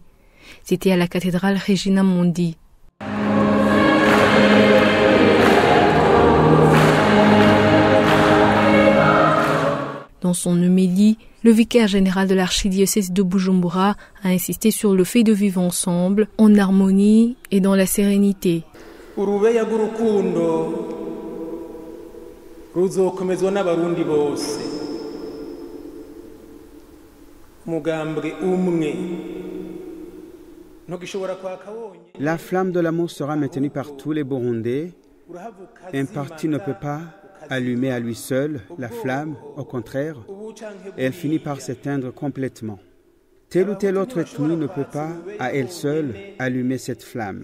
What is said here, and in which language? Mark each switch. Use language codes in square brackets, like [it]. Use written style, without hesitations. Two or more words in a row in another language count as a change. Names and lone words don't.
[fr] C'était à la cathédrale Regina Mundi. Dans son homélie, le vicaire général de l'archidiocèse de Bujumbura a insisté sur le fait de vivre ensemble, en harmonie et dans la sérénité. [rn] Urubeya rw'urukundo ruzokomezwa n'abarundi bose. Mugambwe umwe. [fr] La flamme de l'amour sera maintenue par tous les Burundais. Un parti ne peut pas allumer à lui seul la flamme, au contraire, elle finit par s'éteindre complètement. Telle ou telle autre ethnie ne peut pas, à elle seule, allumer cette flamme.